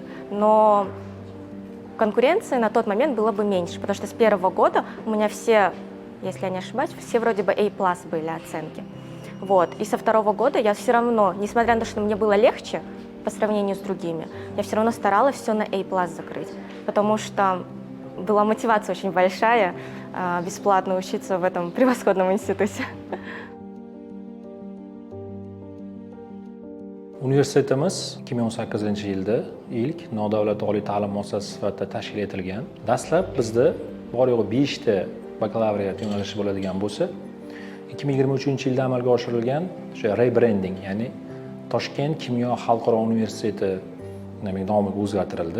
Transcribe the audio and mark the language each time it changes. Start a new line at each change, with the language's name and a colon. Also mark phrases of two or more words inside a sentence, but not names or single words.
Russian: Но конкуренции на тот момент было бы меньше, потому что с первого года у меня все, если я не ошибаюсь, все вроде бы A+ были оценки. Вот. И со второго года я все равно, несмотря на то, что мне было легче по сравнению с другими, я все равно старалась все на A+ закрыть, потому что была мотивация очень большая бесплатно учиться в этом превосходном институте.
Uzbek: Universitetimiz 2018-yilda ilk nodavlat oliy ta'lim muassasasi sifatida tashkil etilgan. Dastlab bizda bor yo'g'i 5 ta bakalavriat yo'nalishi bo'ladigan bo'lsa, 2023-yilda amalga oshirilgan o'sha rebranding, ya'ni Toshkent kimyo xalqaro universiteti nomiga o'zgartirildi.